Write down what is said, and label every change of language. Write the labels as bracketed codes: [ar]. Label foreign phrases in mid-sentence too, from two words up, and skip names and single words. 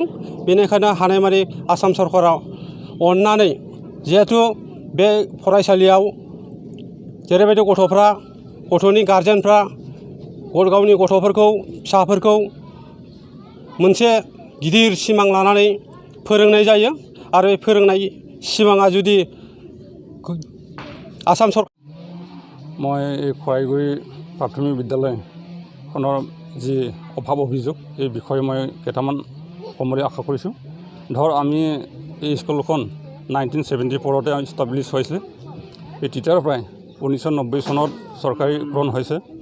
[brx] बेनिखायनो हानायमानि आसाम सरकारा अननानै जिहेथु बे फरायसालियाव जेरैबायदि गथ'नि गारजेनफ्रा गावनि गथ'फोरखौ फिसाफोरखौ मोनसे गिदिर सिमां लानानै फोरोंनाय जायो। आरो बे फोरोंनाय सिमाङा जुदि आसाम सरकार [as] মই এই খৰাইগুৰি প্ৰাথমিক বিদ্যালয়খনৰ যি অভাৱ অভিযোগ এই বিষয়ে মই কেইটামান ক'ম বুলি আশা কৰিছোঁ। ধৰ আমি এই স্কুলখন 1974তে ইষ্টাব্লিছ হৈছিলে। এই তেতিয়াৰ পৰাই 1990 চনত চৰকাৰীকৰণ হৈছে।